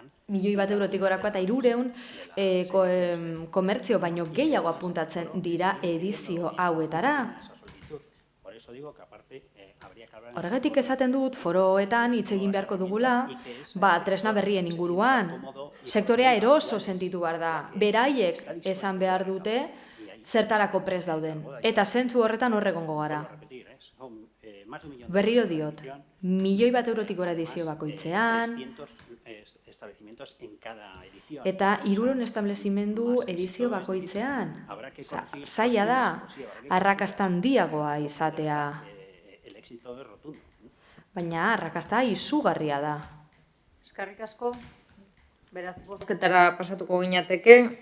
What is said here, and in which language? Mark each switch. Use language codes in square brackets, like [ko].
[eu] Milioi bat eurotik gorakoa eta 300 komertzio baino gehiago apuntatzen dira edizio hauetara. [es] Por eso digo que aparte habría que hablar. [eu] Horregatik esaten dut, foroetan hitz egin beharko dugula, tresna berrien inguruan. Sektorea eroso sentitu behar da. Beraiek esan behar dute zertarako prest dauden. Eta zentzu horretan horregongo gara. Berriro diot, milioi bat eurotik gora edizio bakoitzean, [es] establecimientos en cada edición. [eu] eta 300 establezimendu edizio bakoitzean. Zaila da, arrakasta handiagoa izatea. [es] El éxito es rotundo. [eu] Baina arrakasta izugarria da. Eskerrik asko. Beraz, bozketara pasatuko ginateke.